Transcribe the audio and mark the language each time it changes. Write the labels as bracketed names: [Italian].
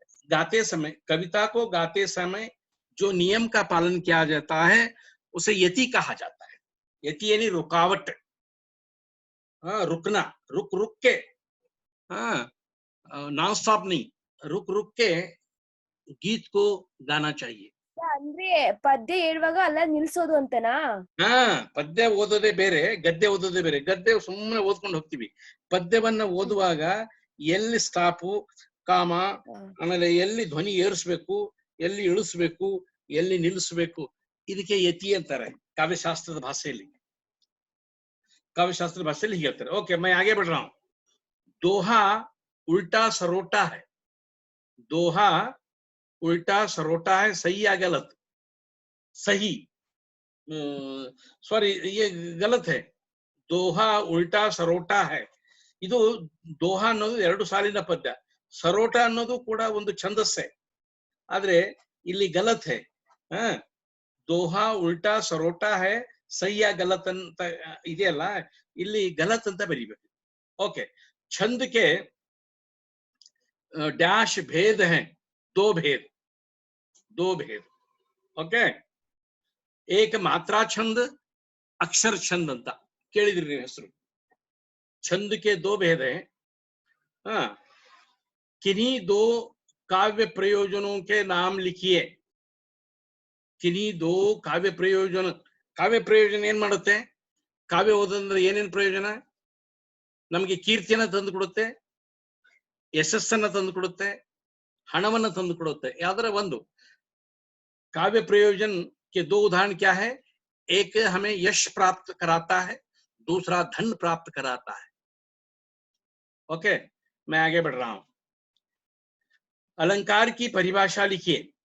[Hindi] गाते समय, कविता को गाते समय जो नियम का पालन किया जाता है उसे यति कहा जाता है। यति यानी रुकावट, रुकना, रुक के हाँ, नॉन स्टॉप नहीं, रुक रुक के गीत को गाना चाहिए. [Kannada] ಅಂದ್ರೆ ಪದ್ಯ ಹೇಳುವಾಗ ಅಲ್ಲ ನಿಲ್ಸೋದು ಅಂತನಾ? ಹಾ, ಪದ್ಯ ಓದೋದೇ ಬೇರೆ, ಗದ್ಯ ಓದೋದೇ ಬೇರೆ. ಗದ್ಯ ಸುಮ್ಮನೆ ಓದ್ಕೊಂಡು ಹೋಗ್ತೀವಿ. ಪದ್ಯವನ್ನ ಓದುವಾಗ ಎಲ್ಲಿ ಸ್ಟಾಪು, ಕಾಮ, ಆಮೇಲೆ ಎಲ್ಲಿ ಧ್ವನಿ ಏರಿಸ್ಬೇಕು, ಎಲ್ಲಿ ಇಳಿಸ್ಬೇಕು, ಎಲ್ಲಿ ನಿಲ್ಲಿಸ್ಬೇಕು, ಇದಕ್ಕೆ ಯತಿ ಅಂತಾರೆ ಕಾವ್ಯಶಾಸ್ತ್ರದ ಭಾಷೆಯಲ್ಲಿ. [Hindi] काव्यशास्त्र भाषा लिखी जाती है. ओके, मैं आगे बढ़ रहा हूं. दोहा उल्टा सरोटा है. दोहा उल्टा सरोटा है, सही या गलत? सही. सॉरी, ये गलत है. दोहा उल्टा सरोटा है. [Kannada] ಇದು ದೋಹ ಅನ್ನೋದು 2 ಸಾಲಿನ ಪದ್ಯ. ಸರೋಟ ಅನ್ನೋದು ಕೂಡ ಒಂದು ಛಂದಸ್ಸೆ. ಆದ್ರೆ ಇಲ್ಲಿ ಗಲತ್ है. [Hindi] दोहा उल्टा सरोटा है, सही या गलत [Kannada] ಅಂತ ಇದೆಯಲ್ಲ, ಇಲ್ಲಿ ಗಲತ್ ಅಂತ ಬರೀಬೇಕು. [Hindi] ओके, छंद के डैश भेद हैं, दो भेद. ओके, एक मात्रा छंद, अक्षर छंद [Kannada] ಅಂತ ಕೇಳಿದ್ರಿ ನೀವು ಹೆಸರು. [Hindi] छंद के दो भेद हैं. हाँ, किन्हीं दो काव्य प्रयोजनों के नाम लिखिए. किन्हीं दो काव्य प्रयोजन. [Kannada] ಕಾವ್ಯ ಪ್ರಯೋಜನ ಏನ್ ಮಾಡುತ್ತೆ? ಕಾವ್ಯ ಓದೋದ್ರಿಂದ ಏನೇನ್ ಪ್ರಯೋಜನ? ನಮಗೆ ಕೀರ್ತಿಯನ್ನ ತಂದು ಕೊಡುತ್ತೆ, ಯಶಸ್ಸನ್ನ ತಂದು ಕೊಡುತ್ತೆ, ಹಣವನ್ನ ತಂದು ಕೊಡುತ್ತೆ. ಯಾವ್ದಾರ ಒಂದು [Hindi] काव्य प्रयोजन के 2 उदाहरण क्या है? एक हमें यश प्राप्त कराता है, दूसरा धन प्राप्त कराता है. ओके, मैं आगे बढ़ रहा हूं. अलंकार की परिभाषा लिखिए.